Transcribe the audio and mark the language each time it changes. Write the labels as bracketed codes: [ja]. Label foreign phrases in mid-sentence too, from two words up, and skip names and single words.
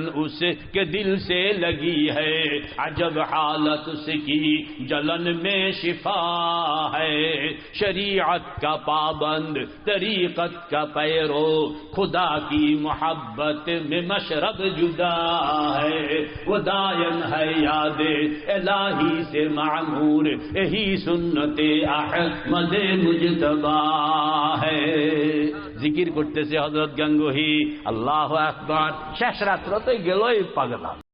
[ur] اس کے دل سے لگی ہے، عجب حالت اس کی جلن میں شفا ہے، شریعت کا پابند طریقت کا پیرو، خدا کی محبت میں مشرب جدا ہے، وہ دائن ہے یاد الہی سے معمور، یہی سنت احمد مجتبی ہے۔ [bn] জিকির করতেছে হযরত গাঙ্গুহি, [ar] الله أكبر. [bn] শেষ রাত্র তো গেলই পাগলা।